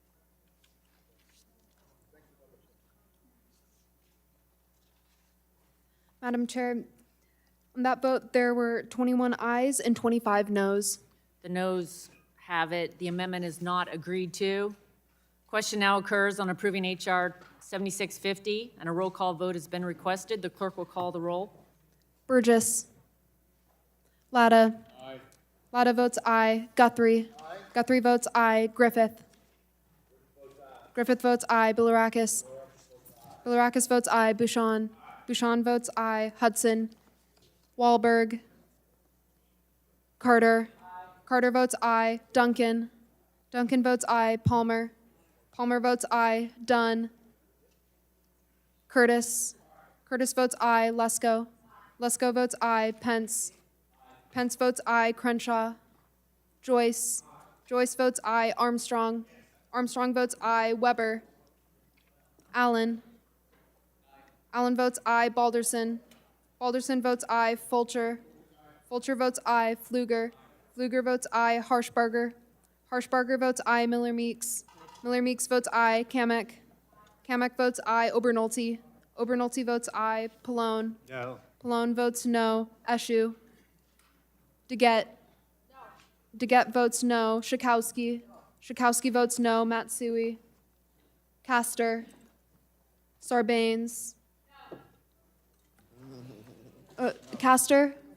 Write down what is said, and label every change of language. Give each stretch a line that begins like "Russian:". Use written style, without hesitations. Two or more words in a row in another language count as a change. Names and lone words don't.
English: Madam Chair, on that vote, there were 21 ayes and 25 noes. The noes have it. The amendment is not agreed to. Question now occurs on approving H.R. 7650, and a roll call vote has been requested. The clerk will call the roll. Burgess. Latta. Aye. Latta votes aye. Guthrie. Aye. Guthrie votes aye. Griffith. Griffith votes aye. Bilirakis. Bilirakis votes aye. Bouchon. Bouchon votes aye. Hudson. Wahlberg. Carter. Carter votes aye. Duncan. Duncan votes aye. Palmer. Palmer votes aye. Dunn. Curtis. Curtis votes aye. Lesko. Lesko votes aye. Pence. Pence votes aye. Crenshaw. Joyce. Joyce votes aye. Armstrong. Armstrong votes aye. Weber. Allen. Allen votes aye. Balderson. Balderson votes aye. Fulcher. Fulcher votes aye. Pfluger. Pfluger votes aye. Harshbarger. Harshbarger votes aye. Miller Meeks. Miller Meeks votes aye. Kamick. Kamick votes aye. Obernolte. Obernolte votes aye. Pallone. No. Pallone votes no. Eschew. DeGette. DeGette votes no. Schakowsky. Schakowsky votes no. Matsui. Castor. Sarbanes. Castor.